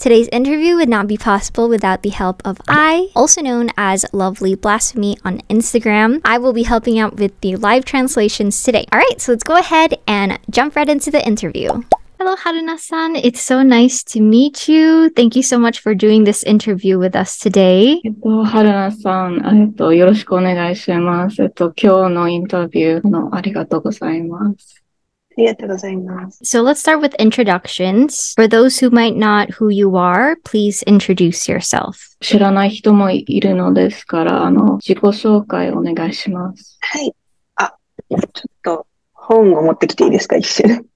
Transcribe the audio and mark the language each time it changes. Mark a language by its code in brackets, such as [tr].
[en] Today's interview would not be possible without the help of I, also known as Lovely Blasphemy on Instagram. I will be helping out with the live translations today. Alright, so let's go ahead and jump right into the interview. Hello, Haruna-san. It's so nice to meet you. Thank you so much for doing this interview with us today. [ja] ハルナさん、よろしくお願いします。今日のインタビューありがとうございます。ありがとうございます。 [en] So let's start with introductions. For those who might not who you are, please introduce yourself. [ja] 知らない人もいるのですから、自己紹介お願いします。はい。ちょっと本を持ってきていいですか、一瞬。